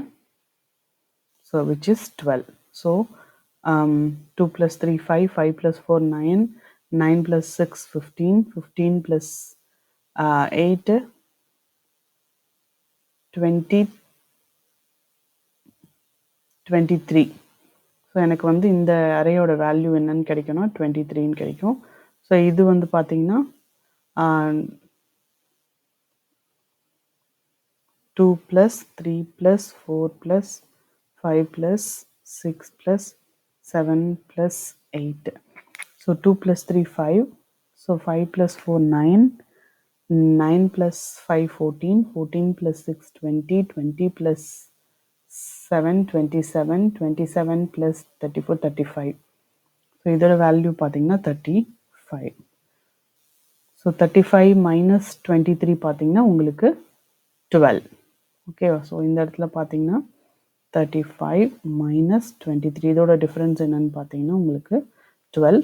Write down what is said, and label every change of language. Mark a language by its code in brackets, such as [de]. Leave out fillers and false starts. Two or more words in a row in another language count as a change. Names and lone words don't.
[en] So which is 12. So 2 + 3 5, 5 + 4 9, 9 + 6 15, 15 + 8 20, 23. [ta] ஸோ எனக்கு வந்து இந்த அரேயோட வேல்யூ என்னன்னு கிடைக்கும்னா 23ன்னு கிடைக்கும். ஸோ இது வந்து பார்த்தீங்கன்னா 2 plus 3 plus 4 plus 5 plus 6 plus 7 plus 8. [en] So 2 plus 3 5. So 5 plus 4 9. 9 plus 5 14. 14 plus 6 20. 20 plus 7 27. 27 plus 34 35. [ta] ஸோ இதோட வேல்யூ பார்த்தீங்கன்னா 35. ஸோ 35 மைனஸ் 23 பார்த்தீங்கன்னா உங்களுக்கு 12. ஓகேவா? ஸோ இந்த இடத்துல பார்த்தீங்கன்னா 35 மைனஸ் 23 இதோட டிஃப்ரென்ஸ் என்னன்னு பார்த்தீங்கன்னா உங்களுக்கு 12.